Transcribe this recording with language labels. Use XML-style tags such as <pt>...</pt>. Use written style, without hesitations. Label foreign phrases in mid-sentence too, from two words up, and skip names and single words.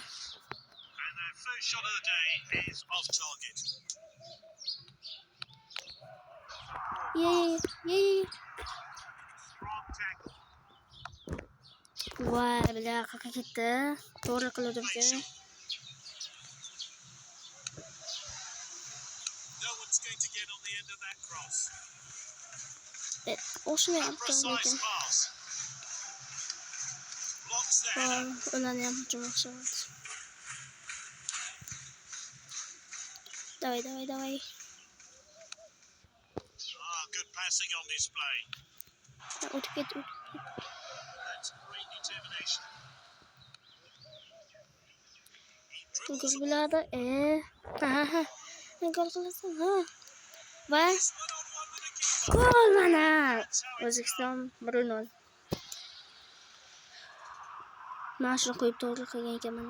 <en>And their first shot of the day is off target. Yay. Strong tackle.</en> <uz>Vay, bila qaka ketdi. To'g'ri qildim ki.</uz> <en>No one's going to get on the end of that cross.</en> <uz>O'xshamayapti lekin.</uz> <en>Blocks there.</en> <uz>Ularni ham hujum o'xshamayapti. Давай.</uz> <en>Good passing on display.</en> <uz>O'tib ketdi.</uz> <en>That's great determination.</en> <uz>Gol bo'ladi. Gol qilasan, Va gol mana. O'zbekiston 1-0. Mana shuni qo'yib to'g'ri qilgan ekanman.</uz>